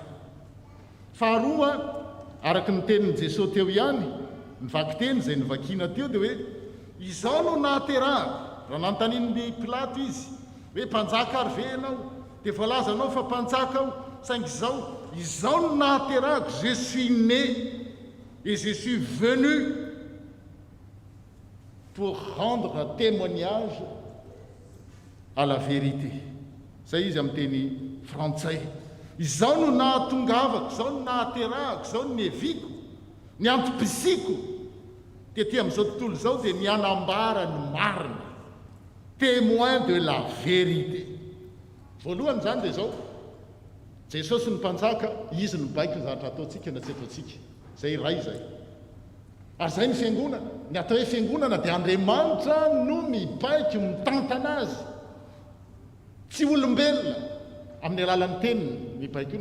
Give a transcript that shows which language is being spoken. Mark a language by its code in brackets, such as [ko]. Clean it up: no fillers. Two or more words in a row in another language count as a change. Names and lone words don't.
[mg] Faharoa, araka ny tenin'i Jesosy teo ihany, ny vakiteny izay nivakiana teo dia hoe izao no nahaterahako. Raha nanontanian'ny Pilaty izy hoe mpanjaka ary ve ianao? Dia voalaza anao fa mpanjaka aho, saingy izao no nahaterahako. [fr] Je suis né et je suis venu pour rendre témoignage à la vérité. [mg] Zay izy amin'ny teny frantsay. izao no nahatongavako, izao no nahaterahako, izao no neviko, ny antom-pisiko tetỳ amin'izao tontolo izao dia ny anambara ny marina, [fr] témoin de la vérité. [mg] Voalohany zany dia zao, Jesosy ny mpanjaka, izy no baiko ny zavatra ataontsika na tsy ataontsika, zay iray zay. Ary zay ny fiangonana, ny atao hoe fiangonana dia Andriamanitra no mibaiko mitantana azy, tsy olombelona amin'ny alalan'ny teniny mibaiko iny.